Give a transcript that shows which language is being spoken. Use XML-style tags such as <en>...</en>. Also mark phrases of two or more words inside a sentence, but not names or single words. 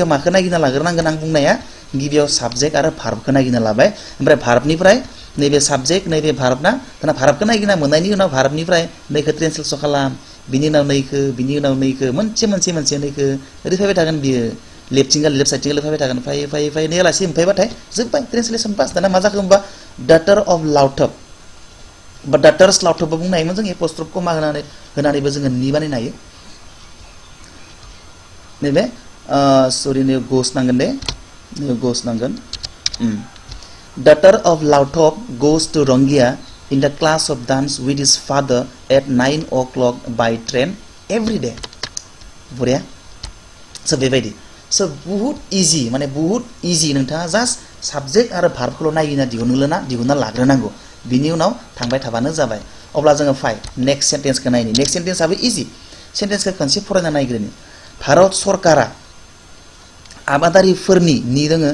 <brx>माखौ नागिरना लाग्रोनांगोन आं बुंनाया गिबियाव साबजेक्ट आरो भार्बखौ नागिरना लाबाय ओमफ्राय भार्बनिफ्राय नैबे साबजेक्ट नैबे भार्ब ना दाना भार्बखौ नागिरना मोननायनि उनाव भार्बनिफ्राय नैखौ ट्रेन्सलेसन खालाम बिनि उनाव नैखौ मोनसे नैखौ ओरै फैबाय थागोन बियो लेफ्ट साइडथिं फैबाय थागोन फैयै नैयालासे मोनफैबाथाय जोब्बाय ट्रेन्सलेसन पास दाना मा जाखो होमबा</brx> <en>daughter of Lauthob</en> <brx>बा डाटार्स लाउथबबो बुंनो हायोमोन जों एपस्ट्रफ कमा होनानैबो जोङो नि बानायनो हायो नैबे सरि नै गोस नांगोन दे goes नांगोन</brx> <en>daughter of Lauthob goes to Rongia in the class of dance with his father at 9 o'clock by train every day</en> <brx>बरिया स' बेबायदि स' बहुत इजि माने बहुत इजि नोंथाङा</brx> <en>just subject</en> <brx>आरो भार्बखौल' दिहुनना लाग्रोनांगौ बिनि उनाव थांबाय थाबानो जाबाय अब्ला जोङो फाय नेक्स्ट सेन्टेन्सखौ नायनि नेक्स्ट सेन्टेन्सआबो इजि सेन्टेन्सखौ खनसे फरायना नायग्रोनि भारत सरकारा आबादारिफोरनि नि दोङो</brx>